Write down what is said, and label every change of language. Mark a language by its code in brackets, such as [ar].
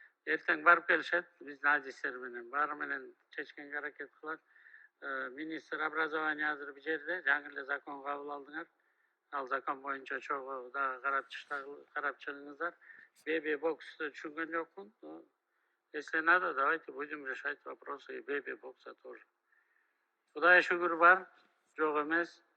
[ky] Эртең барып келишет, биздин адистер менен баары менен чечкенге аракет кылат. Министр образования азыр бул жерде жаңы эле закон кабыл алдыңар. Ал закон боюнча чогуу дагы карап чыгыңыздар. ББ боксты түшүнгөн жокмун. [ru] Если надо, давайте будем решать вопросы и ББ бокса тоже. [ky] Кудайга шүгүр бар, жок эмес.